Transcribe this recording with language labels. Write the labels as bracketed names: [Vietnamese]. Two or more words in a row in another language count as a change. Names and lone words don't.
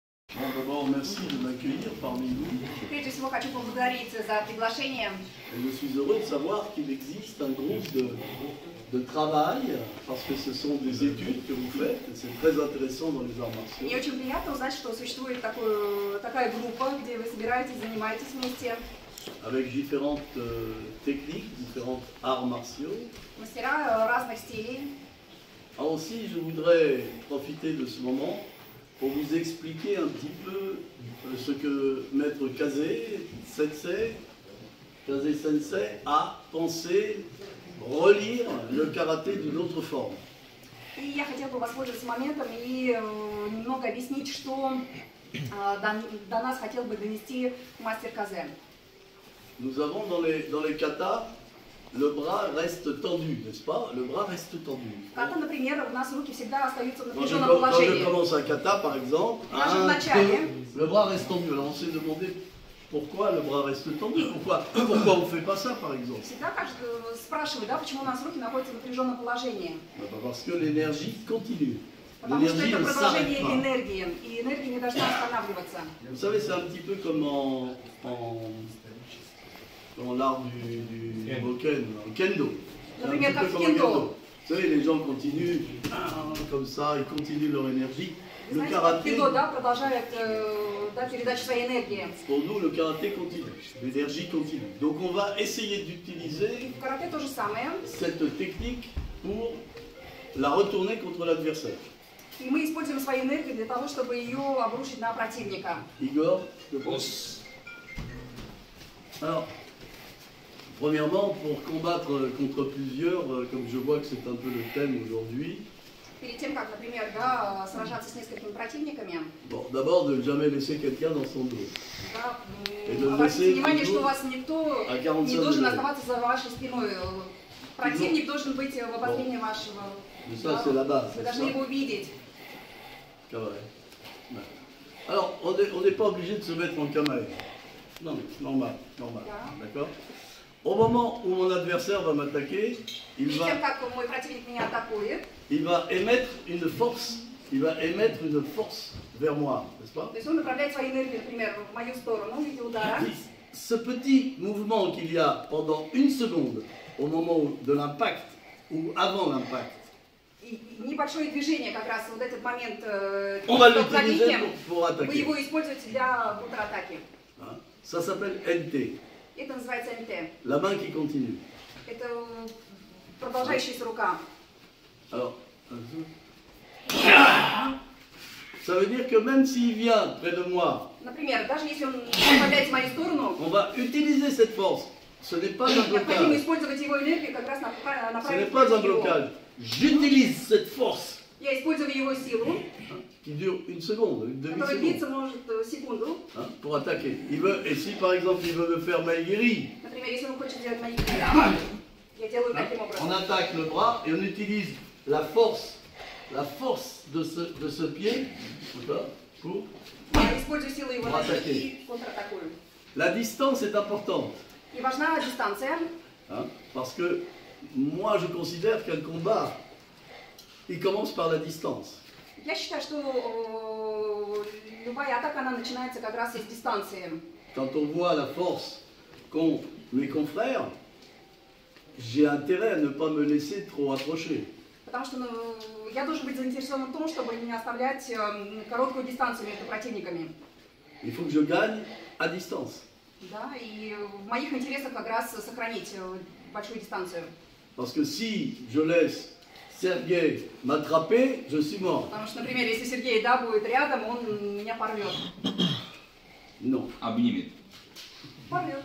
[French] Bon, d'abord, merci de m'accueillir parmi nous. [Russian] Прежде всего хочу поблагодарить за приглашение. [French] Et je suis heureux de savoir qu'il existe un groupe de travail, parce que ce sont des études que vous faites, et c'est très intéressant dans les arts martiaux. [Russian] Мне очень приятно узнать, что существует такая группа, где вы собираетесь, занимаетесь вместе. [French] Avec différentes techniques, différents arts martiaux. [Russian] Мастера разных стилей. [French] Alors aussi, je voudrais profiter de ce moment pour vous expliquer un petit peu ce que Maître Kazé Sensei a pensé relire le karaté d'une autre forme. [Russian] И я хотела бы воспользоваться моментом и немного объяснить, что до нас хотел бы донести мастер Казе. [French] Nous avons dans les katas, le bras reste tendu, n'est-ce pas? Le bras reste tendu. [Russian] Ката, например, у нас руки всегда остаются в [French] Quand [Russian] напряженном [French] je [Russian] положении. [French] commence un kata, par exemple, le bras reste tendu. Alors on s'est demandé pourquoi le bras reste tendu, pourquoi on ne fait pas ça, par exemple? [Russian] Всегда спрашивают, да, почему у нас руки находятся в напряженном положении. [French] Parce que l'énergie continue. [Russian] Потому что [French] L'énergie [Russian] это [French] ne s'arrête [Russian] продолжение [French] pas. [Russian] энергии, и энергия не должна останавливаться. [French] Vous savez, c'est un petit peu comme dans l'art du Boken, en kendo. C'est un [Russian] Например, [French] petit peu [Russian] как в [French] comme en [Russian] кендо. [French] kendo. Vous savez, les gens continuent comme ça, ils continuent leur énergie. Le [Russian] Знаете, как [French] karaté, [Russian] кендо, да, продолжает передачу своей энергии. [French] pour nous, le karaté continue, l'énergie continue. Donc on va essayer d'utiliser [Russian] В карате то же самое. [French] cette technique pour la retourner contre l'adversaire. [Russian] И мы используем свою энергию для того, чтобы ее обрушить на противника. [French] Igor, je pense. Alors, premièrement, pour combattre contre plusieurs, comme je vois que c'est un peu le thème aujourd'hui, [Russian] Перед тем, как, например, да, сражаться с несколькими противниками, [French] bon, d'abord de ne jamais laisser quelqu'un dans son dos. [Russian] да, [French] Et de le [Russian] обратите [French] laisser [Russian] внимание, что у [French] toujours [Russian] вас никто [French] à 45 [Russian] не должен [French] degrés. [Russian] оставаться за вашей спиной. Противник должен быть в обозрении вашего. [French] Mais ça, c'est la base. [Russian] Вы [French] c'est [Russian] должны [French] ça. [Russian] его увидеть. [French] Cavale. Ouais. Alors, on n'est pas obligé de se mettre en camaille. Non, mais normal. D'accord? Au moment où mon adversaire va m'attaquer, il [Russian] Перед [French] va [Russian] тем, как мой противник меня атакует, [French] émettre une force vers moi, n'est-ce pas? [Russian] то есть он направляет свою энергию, например, в мою сторону в виде удара. [French] Ce petit mouvement qu'il y a pendant une seconde, au moment de l'impact ou avant l'impact, [Russian] И небольшое движение, как раз вот этот момент [French] on va l'utiliser [Russian] столкновения, [French] pour [Russian] вы [French] attaquer. [Russian] его используете для контратаки. [French] Hein? Ça s'appelle NT, [Russian] Это называется НТ. [French] la main qui continue. [Russian] Это продолжающаяся рука. [French] Alors, ça veut dire que même s'il vient près de moi, [Russian] Например, даже если он направляет в мою сторону, [French] on va utiliser cette force. Ce n'est pas un [Russian] необходимо [French] blocage. [Russian] использовать его энергию как раз [French] Ce n'est [Russian] направить [French] pas un [Russian] против него. [French] blocage. J'utilise cette force [Russian] Я использую его силу, [French] qui dure une seconde, une [Russian] которая [French] demi-seconde, [Russian] длится, может, секунду. [French] hein, pour attaquer. Et si par exemple il veut me faire maigri, [Russian] Например, если он хочет сделать мои я делаю таким on образом. [French] attaque le bras et on utilise la force de ce pied, d'accord, pour... [Russian] Я использую силу его ноги Атаки. и контратакую. [French] La distance est importante, [Russian] И важна дистанция, [French] hein, parce que moi je considère qu'un combat, il commence par la distance. [Russian] Я считаю, что любая атака, она начинается как раз из дистанции. [French] Quand on voit la force qu'ont mes confrères, j'ai intérêt à ne pas me laisser trop approcher. [Russian] Потому что я должен быть заинтересован в том, чтобы не оставлять короткую дистанцию между противниками. [French] Il faut que je gagne à distance. [Russian] Да, и в моих интересах как раз сохранить большую дистанцию. [French] Parce que si je laisse Sergei m'attraper, je suis mort. [Russian] Потому что, например, если Сергей, да, будет рядом, он меня порвет. [French] Non. [Russian] Обнимет. Порвет.